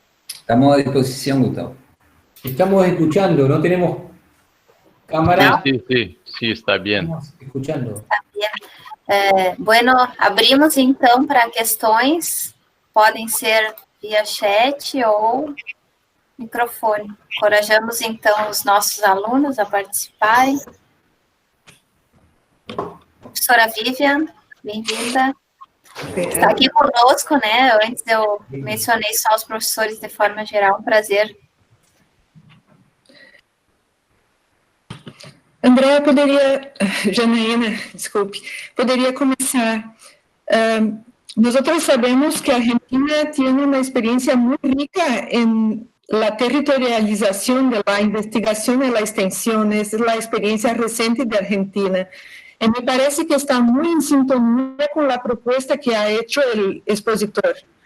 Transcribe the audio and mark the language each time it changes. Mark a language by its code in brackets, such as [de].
[es] Estamos a disposición, Gustavo. Estamos escuchando, no tenemos cámara. Sí, está bien. Estamos escuchando. [pt] Bueno, abrimos então para questões, podem ser via chat ou microfone. Encorajamos então os nossos alunos a participarem. Professora Vivian, bem-vinda. Está aqui conosco, né? Antes eu mencionei só os professores de forma geral, um prazer. Andréa, Janaína, desculpe, poderia começar. [es] Nosotros sabemos que Argentina tiene una experiencia muy rica en la territorialización de la investigación y la extensión. Es la experiencia reciente de Argentina. Y me parece que está muy en sintonía con la propuesta que ha hecho el expositor.